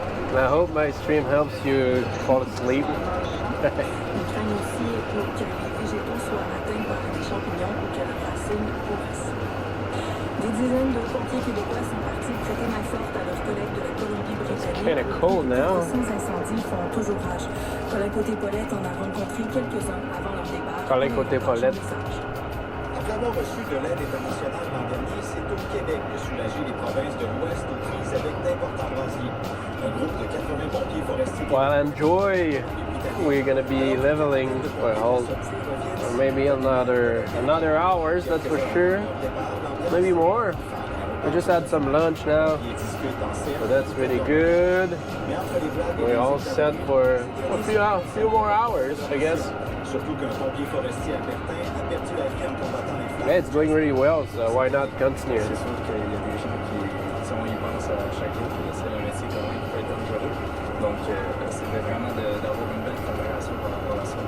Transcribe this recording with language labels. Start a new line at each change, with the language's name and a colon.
English: And I hope my stream helps you fall asleep.
French: Ils craignent aussi pour que les végétaux soient atteints par des champignons ou que leurs racines pourrissent. Des dizaines de pompiers québécois sont partis prêter main forte à leurs collègues de la Colombie-Britannique.
English: Kinda cold now.
French: Les incendies font toujours rage. Colin Côté-Paulette en a rencontré quelques-uns avant leur départ. Colin Côté-Paulette. Après avoir reçu de l'aide internationale l'an dernier, c'est au Québec de soulager les provinces de l'Ouest aux prises avec d'importants brasiers. Un groupe de 80 pompiers forestiers
English: Well, enjoy. We're gonna be leveling, well, or maybe another hours, that's for sure. Maybe more. We just had some lunch now, so that's really good. We're all set for a few more hours, I guess.
French: Surtout qu'un pompier forestier albertain a perdu la vie en combattant les flammes.
English: Yeah, it's going really well, so why not continue?
French: C'est sûr qu'il y a des gens qui y pensent à chaque jour, puis c'est un métier quand même qui peut être dangereux. Donc, c'était vraiment d'avoir une belle préparation par rapport à ça.